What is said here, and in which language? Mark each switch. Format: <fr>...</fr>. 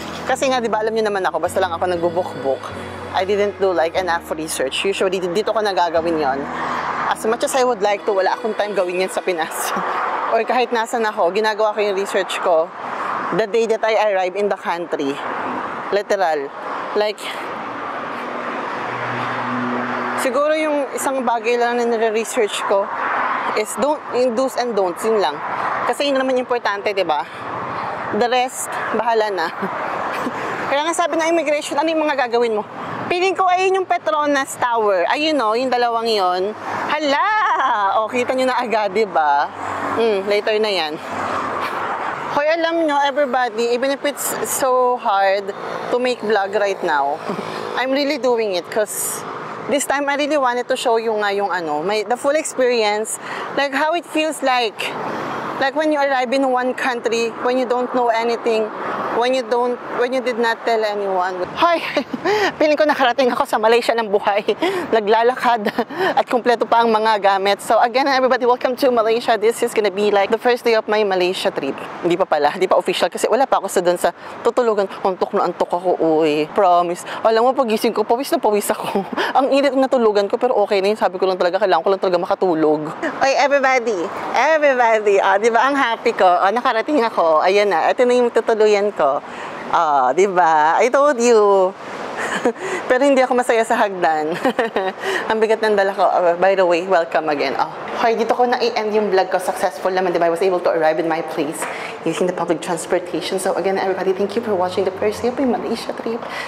<tl>Kasi nga, di ba, alam niyo naman ako, basta lang ako nag-book.</tl> <en>I didn't do like enough research.</en> <tl>Usually, dito ko nagagawin yon.</tl> <en>As much as I would like to,</en> <tl>wala akong time gawin yan sa Pinas. Or kahit nasan ako, ginagawa ko yung research ko</tl> <en>the day that I arrive in the country.</en> <tl>Literal. Like, siguro yung isang bagay lang na nire-research ko is yung do's and don'ts, yun lang. Kasi yun naman importante, di ba? The rest, bahala na. Kaya nga sabi ng immigration, ano yung mga gagawin mo? Piling ko ayun yung Petronas Tower. Ayun o, yung dalawang yon. Hala! O, kita nyo na agad, diba? Later na yan. Hoy, alam nyo,</tl> <en>everybody, even if it's so hard to make vlog right now, I'm really doing it because this time I really wanted to show you nga yung the full experience, like how it feels like when you arrive in one country, when you don't know anything, when you did not tell anyone. Hi!</en> <tl>Feeling ko nakarating ako sa Malaysia ng buhay. Naglalakad at kumpleto pa ang mga gamit.</tl> <en>So again, everybody, welcome to Malaysia. This is gonna be like the first day of my Malaysia trip.</en> <tl>Hindi pa pala, hindi pa official kasi wala pa ako sa doon sa tutulugan. Antok na antok ako, uy. Promise. Alam mo, pagising ko, pawis na pawis ako. Ang init na tulugan ko, pero okay na yun. Sabi ko lang talaga, kailangan ko lang talaga makatulog. Oy, everybody, di ba ang happy ko? Nakarating ako. Ayan na, ito na yung tutuluyan ko. Di ba?</tl> <en>I told you.</en> <tl>Pero hindi ako masaya sa hagdan. Ang bigat ng dala ko.</tl> <en>By the way, welcome again. Okay,</en> <tl>dito ko na-end yung vlog ko.</tl> <en>Successful naman, di ba? I was able to arrive in my place using the public transportation. So again, everybody, thank you for watching the first day of my Malaysia trip.</en>